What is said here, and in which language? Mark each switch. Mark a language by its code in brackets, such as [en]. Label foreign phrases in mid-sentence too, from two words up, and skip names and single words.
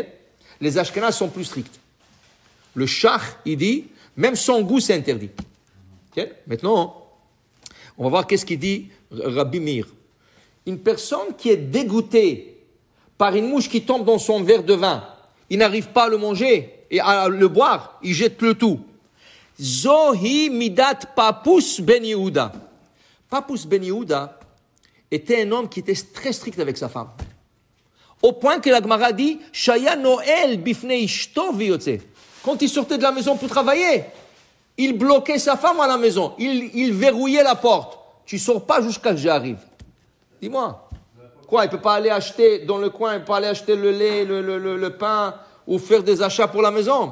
[fr] Les Ashkenazes sont plus stricts. Le Shach, il dit, même sans goût, c'est interdit. Okay? Maintenant, on va voir qu'est-ce qu'il dit Rabbi Meir. Une personne qui est dégoûtée par une mouche qui tombe dans son verre de vin, il n'arrive pas à le manger et à le boire, il jette le tout. [he] זוהי מידת פפוס בן יהודה. [fr] Papus ben Yehuda était un homme qui était très strict avec sa femme. Au point que la Gemara dit, [he] שהיה נועל בפני אשתו ויוצא. [fr] Quand il sortait de la maison pour travailler, il bloquait sa femme à la maison. Il verrouillait la porte. Tu sors pas jusqu'à ce que j'arrive. Dis-moi. Quoi, il ne peut pas aller acheter dans le coin, il ne peut pas aller acheter le lait, le pain, ou faire des achats pour la maison.